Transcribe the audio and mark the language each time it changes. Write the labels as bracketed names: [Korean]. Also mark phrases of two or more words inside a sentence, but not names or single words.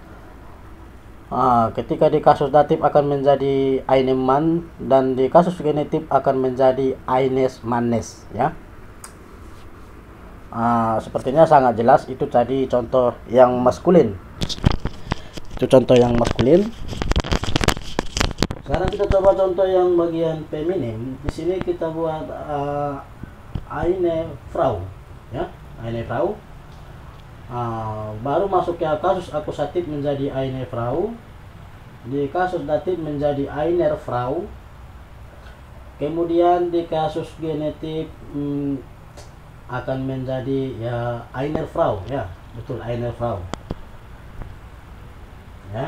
[Indonesian] Ketika di kasus datif akan menjadi [German] einem Mann, [Indonesian] dan di kasus genetif akan menjadi [German] eines Mannes [Indonesian] ya. Sepertinya sangat jelas. Itu tadi contoh yang maskulin. Itu contoh yang maskulin. Sekarang kita coba contoh yang bagian feminim. Di sini kita buat [German] eine Frau [Indonesian] ya, [German] eine Frau. [Indonesian] Baru masuk ke kasus akusatif menjadi [German] eine Frau, [Indonesian] di kasus datif menjadi [German] einer Frau, [Indonesian] kemudian di kasus genetik akan menjadi ya [German] einer Frau [Indonesian] ya, betul, [German] einer Frau ya.